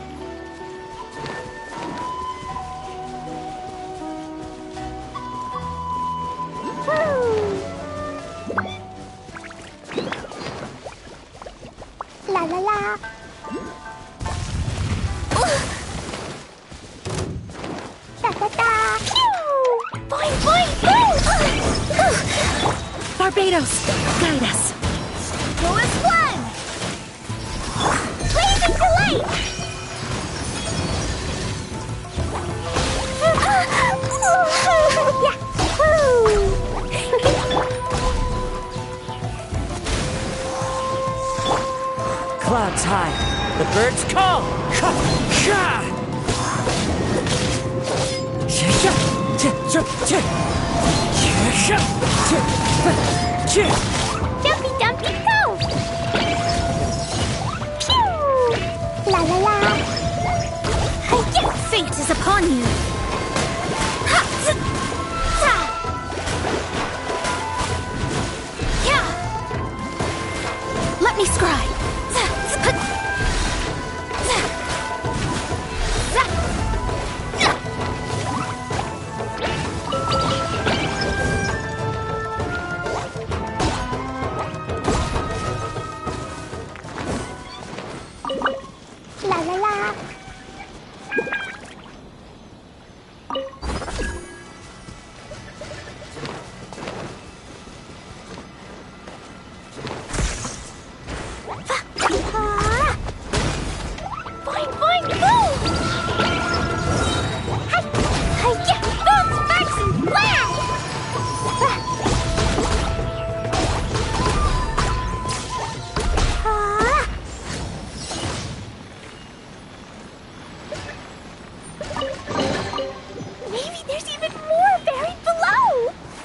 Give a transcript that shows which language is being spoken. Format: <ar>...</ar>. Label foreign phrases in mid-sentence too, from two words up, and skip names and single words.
<en>Woo! La la la! Da da da! Pew! Boing boing boing! Barbados, guide us. Go as one! Blazing delight! Clouds high. The birds call. Jumpy, jumpy, go! Pew! La la la! Hi-ya! Fate is upon you. Ha! Z- za! Yeah! Let me scry. Za! Z- za! Za! Ya! La la la! Ah! Boing, boing, boom! Hi! Hi-ya! Boom, sparks, and flash! Ah! Maybe there's even more buried below!</en>